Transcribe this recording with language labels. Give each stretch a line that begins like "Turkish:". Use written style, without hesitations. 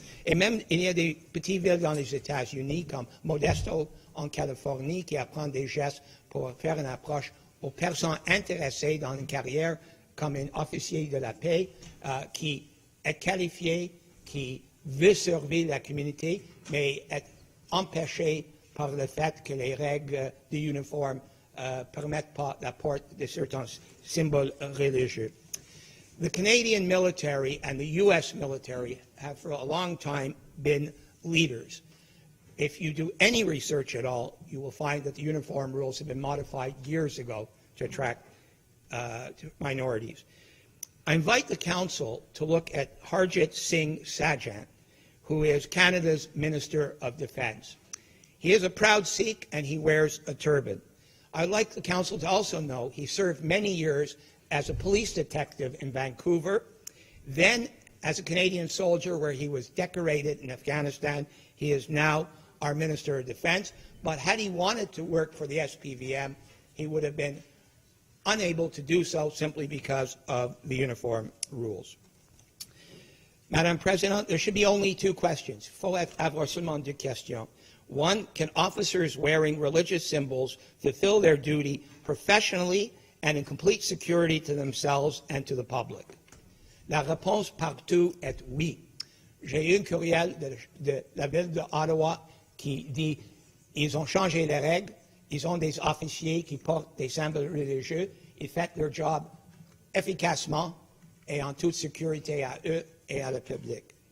French: Et même, il y a des petites villes dans les États-Unis, comme Modesto en Californie, qui apprennent des gestes pour faire une approche aux personnes intéressées dans une carrière comme un officier de la paix qui est qualifié, qui veut servir la communauté, mais est empêché par le fait que les règles de uniforme permettent pas la porte de certains symboles religieux.
English: The Canadian military and the U.S. military have for a long time been leaders. If you do any research at all, you will find that the uniform rules have been modified years ago to attract minorities. I invite the Council to look at Harjit Singh Sajjan, who is Canada's Minister of Defence. He is a proud Sikh and he wears a turban. I'd like the Council to also know he served many years as a police detective in Vancouver, then as a Canadian soldier where he was decorated in Afghanistan. He is now our Minister of Defence. But had he wanted to work for the SPVM, he would have been unable to do so simply because of the uniform rules. Madam President, there should be only 2 questions.
French: Il faut avoir seulement 2 questions.
English: One, can officers wearing religious symbols fulfill their duty professionally and in complete security to themselves and to the public?
French: La réponse partout est oui. J'ai eu un courriel de la ville d'Ottawa qui dit ils ont changé les règles, ils ont des officiers qui portent des symboles religieux, ils font leur job efficacement et en toute sécurité à eux et à le public.